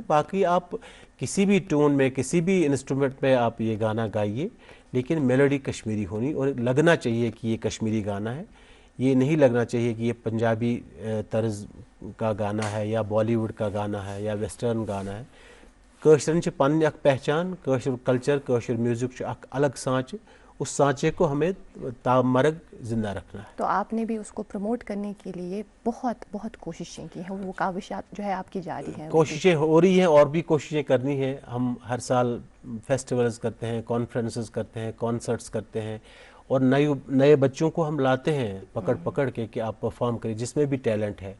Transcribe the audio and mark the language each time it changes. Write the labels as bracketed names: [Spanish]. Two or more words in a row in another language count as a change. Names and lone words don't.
[Hindi] बाकी आप किसी भी टोन में किसी भी इंस्ट्रूमेंट में आप ये गाना गाइए, लेकिन मेलोडी कश्मीरी होनी और लगना चाहिए कि ये कश्मीरी गाना है। ये नहीं लगना चाहिए कि ये पंजाबी तर्ज का गाना है या बॉलीवुड का गाना है या वेस्टर्न गाना है। [Kashmiri] कशरन च पन्नी अख पहचान, कशर कल्चर, कशर म्यूजिक अख अलग सांच, [Hindi] उस सांचे को हमें तामरग जिंदा रखना है। तो आपने भी उसको प्रमोट करने के लिए बहुत बहुत कोशिशें की हैं, वो काविशात जो है आपकी जारी हैं। कोशिशें हो रही हैं और भी कोशिशें करनी है। हम हर साल फेस्टिवल्स करते हैं, कॉन्फ्रेंसेस करते हैं, कॉन्सर्ट्स करते हैं और नए बच्चों को हम लाते हैं पकड़ पकड़ के कि आप परफॉर्म करिए, जिसमें भी टैलेंट है।